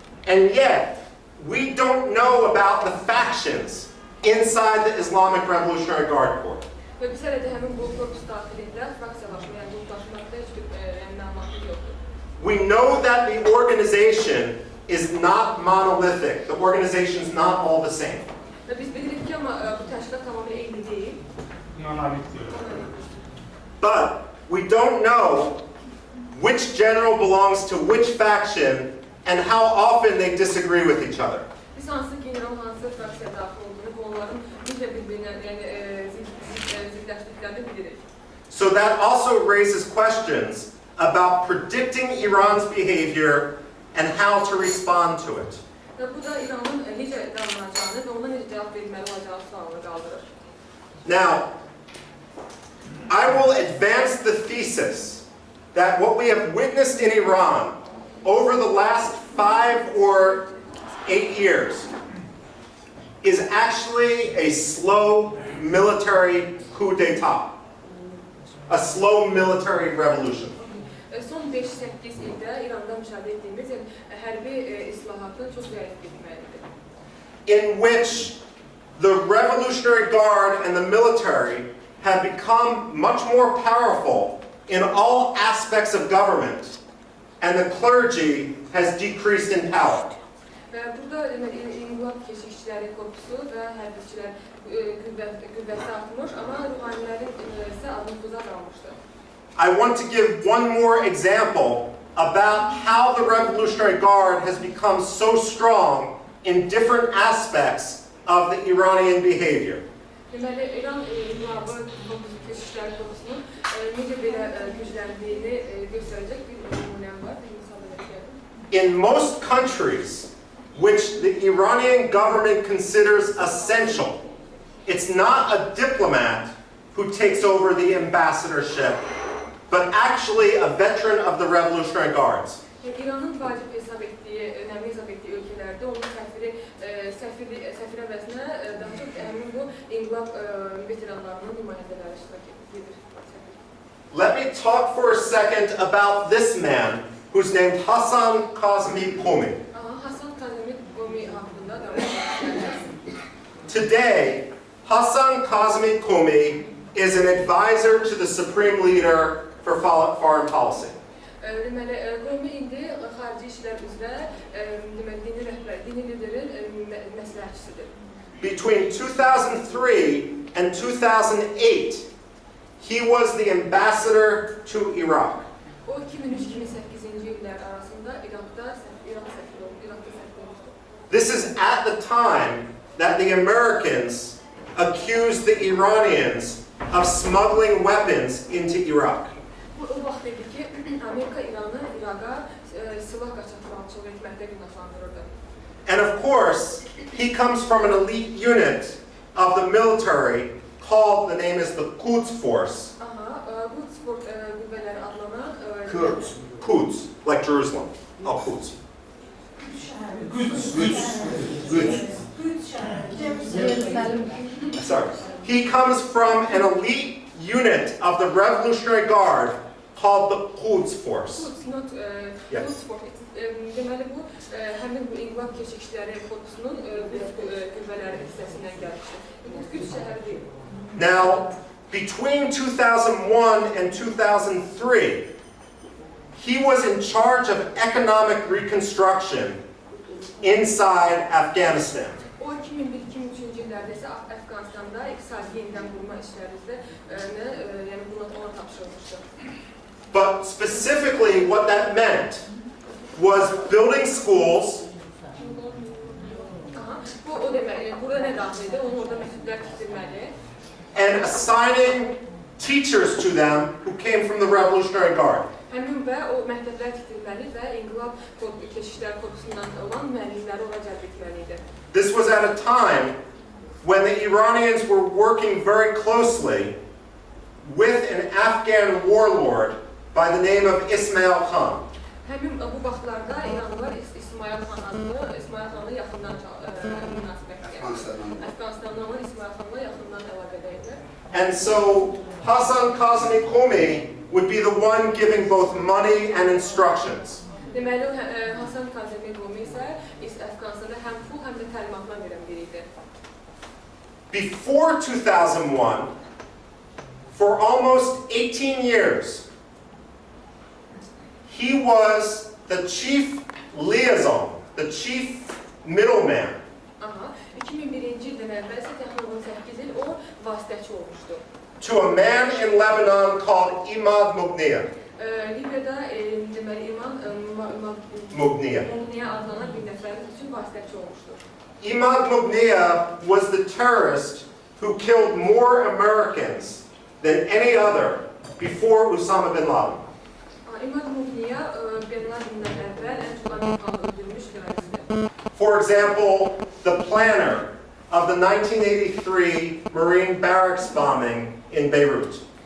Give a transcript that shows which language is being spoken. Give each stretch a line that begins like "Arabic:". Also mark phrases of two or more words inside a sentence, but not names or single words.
English: And yet, we don't know about the factions inside the Islamic Revolutionary Guard Corps.
Azerbaijani: Və biz hələ də həmin bu korpus daxilində fraksiyalaşma, yəni qruplaşmada heç bir məlumatı yoxdur.
English: We know that the organization is not monolithic. The organization is not all the same.
Azerbaijani: Və biz bilirik ki, amma bu təşkilat tamamilə eyni deyil.
English: But we don't know which general belongs to which faction and how often they disagree with each other.
Azerbaijani: Biz hansı general, hansı fraksiya daxil olduğunu, bu onların necə bir-birinə, yəni gerçəkləşdirdiklərini bilirik.
English: So that also raises questions about predicting Iran's behavior and how to respond to it.
Azerbaijani: Və bu da İranın necə davranacağını və ona necə cavab verməli olacağı sualını qaldırır.
English: Now, I will advance the thesis that what we have witnessed in Iran over the last 5 or 8 years is actually a slow military coup d'etat, a slow military revolution.
Azerbaijani: Son 5-8 ildə İranda müşahidə etdiyimiz hərbi islahatın çox zəif bitməlidir.
English: In which the Revolutionary Guard and the military have become much more powerful in all aspects of government, and the clergy has decreased in power.
Azerbaijani: Burada İnqilab Keşikçiləri Korpusu və hərbiçilər qüvvəsi artmış, amma ruhanilərin isə nüfuzu azalmışdır.
English: I want to give one more example about how the Revolutionary Guard has become so strong in different aspects of the Iranian behavior.
Azerbaijani: Deməli, İran İnqilabı Keşikçiləri Korpusunun necə belə gücləndiyini göstərəcək bir nümunəm var, bir misal verəcəyəm.
English: In most countries which the Iranian government considers essential, it's not a diplomat who takes over the ambassadorship, but actually a veteran of the Revolutionary Guards.
Azerbaijani: İranın vacib hesab etdiyi, önəmli hesab etdiyi ölkələrdə onun səfir əvəzinə daha çox həmin bu İnqilab veteranlarının nümayəndələri iştirak edir.
English: Let me talk for a second about this man who's named Hasan Kazemi-Komi.
Azerbaijani: Hasan Kazemi-Komi haqqında danışacağıq.
English: Today, Hasan Kazemi-Komi is an advisor to the supreme leader for foreign policy.
Azerbaijani: Deməli, Komi indi xarici işlər üzrə dini liderin məsləhətçisidir.
English: Between 2003 and 2008, he was the ambassador to Iraq.
Azerbaijani: O 2003-2008-ci illər arasında İraqda səfir olmuşdur.
English: This is at the time that the Americans accused the Iranians of smuggling weapons into Iraq.
Azerbaijani: Bu o vaxt idi ki, Amerika İranı İraqa silah qaçaqmalçılıq etməkdə günahlandırırdı.
English: And of course, he comes from an elite unit of the military called, the name is the Quds Force.
Azerbaijani: Quds qüvvələri adlanan
English: Quds, like Jerusalem. Oh, Quds. Sorry. He comes from an elite unit of the Revolutionary Guard called the Quds Force. Quds, not Quds Force.
Azerbaijani: Deməli bu, həmin bu İnqilab Keşikçiləri Korpusunun qüvvələri hissəsindən gəlmişdir. Bu Quds şəhəri deyil.
English: Now, between 2001 and 2003, he was in charge of economic reconstruction inside Afghanistan.
Azerbaijani: O 2001-2003-cü illərdə isə Əfqanistanda iqtisadi yenidən qurma işlərimizdə yəni ona tapşırılmışdı.
English: But specifically what that meant was building schools,
Azerbaijani: Bu o demək, burada nə daxil idi? Onu orada məscidlər tikdirməli.
English: and assigning teachers to them who came from the Revolutionary Guard.
Azerbaijani: Həmin və o məktəblər tikdirməli və İnqilab Keşikçiləri Korpusundan olan müəllimləri ora cəlb etməli idi.
English: This was at a time when the Iranians were working very closely with an Afghan warlord by the name of Ismail Khan.
Azerbaijani: Həmin bu vaxtlarda İranlılar İsmail xanla yaxından münasibətdə. Əfqanistandan olan İsmail xanla yaxından əlaqədə idi.
English: And so Hasan Kazemi-Komi would be the one giving both money and instructions.
Azerbaijani: Deməli, Hasan Kazemi-Komi isə Əfqanistanda həm pul, həm də təlimatlar verən biri idi.
English: Before 2001, for almost 18 years, he was the chief liaison, the chief middleman.
Azerbaijani: 2001-ci ildən əvvəl isə təxminən 18 il o vasitəçi olmuşdu.
English: To a man in Lebanon called Imad Mughniya.
Azerbaijani: Libyada deməli Mughniya adlanan bir nəfər üçün vasitəçi olmuşdu.
English: Imad Mughniya was the terrorist who killed more Americans than any other before Osama bin Laden. For example, the planner of the 1983 Marine barracks bombing in Beirut.